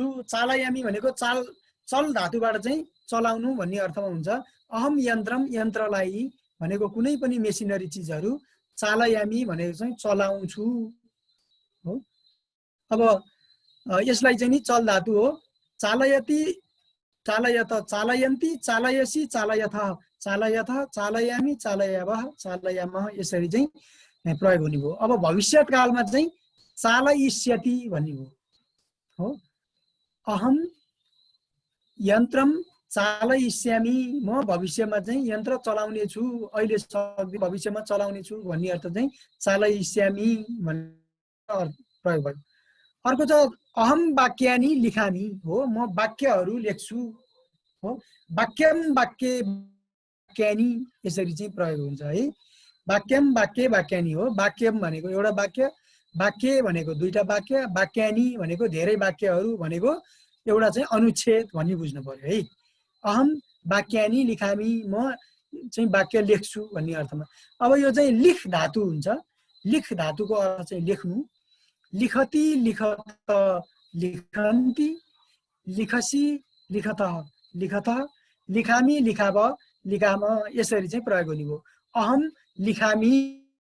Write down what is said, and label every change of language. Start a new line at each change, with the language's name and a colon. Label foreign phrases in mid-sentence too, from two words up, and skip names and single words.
Nepali: चालयामि भनेको चल धातुबाट चाहिँ चलाउनु भन्ने अर्थमा हुन्छ।
Sanskrit: अहम यन्त्रम,
Nepali: यन्त्रलाई भनेको कुनै पनि मेसिनरी चिजहरू, चालयामि भनेको चाहिँ चलाउँछु हो। अब यसलाई चाहिँ नि चल धातु हो।
Sanskrit: चालयति, चालयत, चालयन्ति, चालयसि, चालयथ, चालयथ, चालयामि, चालयावः, चालयामः,
Nepali: यसरी चाहिँ प्रयोग हुने भयो। अब भविष्यकालमा चाहिँ चालयिष्यति भन्ने भयो हो।
Sanskrit: अहम यन्त्रम चालयिष्यामि,
Nepali: म भविष्यमा चाहिँ यन्त्र चलाउने छु, अहिले सक्दै भविष्यमा चलाउने छु भन्ने अर्थ चाहिँ चालयिष्यामि भन्ने प्रयोग भयो। अर्को छ
Sanskrit: अहम वाक्यानि लिखामि
Nepali: हो, म वाक्यहरू लेख्छु हो।
Sanskrit: वाक्यम वाक्य वाक्यानि
Nepali: यसरी चाहिँ प्रयोग हुन्छ है।
Sanskrit: वाक्यम वाक्य वाक्यानि
Nepali: हो। वाक्यम भनेको एउटा वाक्य, वाक्य भनेको दुईटा वाक्य, वाक्यानि भनेको धेरै वाक्यहरू भनेको एउटा चाहिँ अनुच्छेद भन्ने बुझ्नु पर्यो है।
Sanskrit: अहम वाक्यानि लिखामि,
Nepali: म चाहिँ वाक्य लेख्छु भन्ने अर्थमा। अब यो चाहिँ लिख धातु हुन्छ। लिख धातुको अर्थ चाहिँ लेख्नु।
Sanskrit: लिखति, लिखत, लिखन्ति, लिखसि, लिखत, लिखत, लिखामि, लिखाव, लिखाम,
Nepali: यसरी चाहिँ प्रयोग हुने भयो।
Sanskrit: अहम लिखामि